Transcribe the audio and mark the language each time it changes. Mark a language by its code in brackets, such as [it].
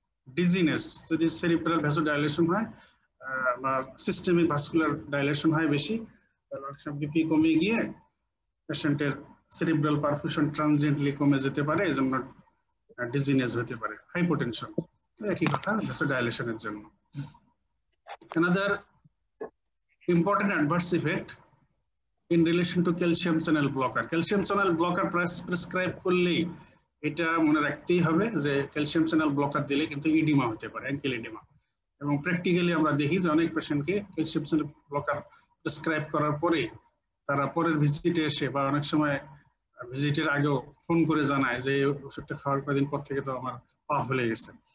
[bn] Dizziness যদি cerebral vasodilation হয় বা সিস্টেমিক ভাস্কুলার ডাইলেশন হয় বেশি, তাহলে অনেক সময় বিপি কমে গিয়ে পেশেন্টের সেরিব্রাল পারফিউশন ট্রানজিয়েন্টলি কমে যেতে পারে, এই জন্য ডিজিনেস হতে পারে। হাইপোটেনশন একই কথা ভ্যাসোডাইলেশনের জন্য। [en] Another important adverse effect in relation to calcium channel blocker. [bn] Calcium channel blocker prescribe করলেই এটা মনে রাখতেই হবে যে ক্যালসিয়াম চ্যানেল ব্লকার দিলে কিন্তু ইডিমা হতে পারে, অ্যাঙ্কেল ইডিমা। এবং প্র্যাকটিক্যালি আমরা দেখি যে অনেক পেশেন্টকে ক্যালসিয়াম চ্যানেল ব্লকার প্রেসক্রাইব করার পরে তারা পরের ভিজিটে এসে বা অনেক সময় ভিজিটের আগেও ফোন করে জানায় যে ওষুধটা খাওয়ার কয়েকদিন পর থেকে তো আমার পা ফুলে গেছে।